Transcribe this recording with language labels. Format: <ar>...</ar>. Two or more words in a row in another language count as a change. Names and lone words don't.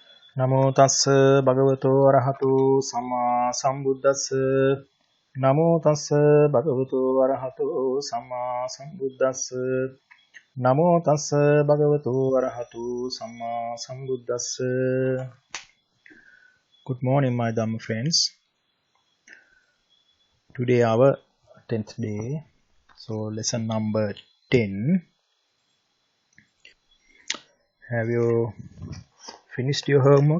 <pi>Namo tassa bhagavato arahato samma sambuddhassa. Namo tassa bhagavato arahato samma sambuddhassa. Namo tassa bhagavato arahato samma sambuddhassa.</pi> <en>Good morning, my Dhamma friends. Today our 10th day. So lesson number 10. Have you finished your homework?</en>